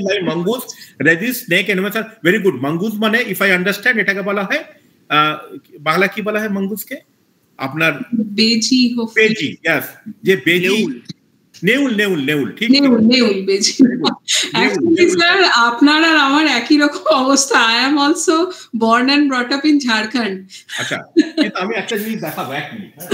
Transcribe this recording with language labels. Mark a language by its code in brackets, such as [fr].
[en] mongoose resist snake enemies are very good. [bn] mongoose মানে [en] if I understand [bn] এটাকে বলা হয় বাংলা কি বলা হয় mongoose কে? আপনার বেজি, yes, যে বেজি নেউল ঠিক নেউল বেজি। অ্যাকচুয়ালি স্যার আপনার আর আমার একই রকম অবস্থা। [en] I am also born and brought up in Jharkhand. [bn] আচ্ছা, কিন্তু আমি একটা জিনিস দেখাবো, এক মিনিট।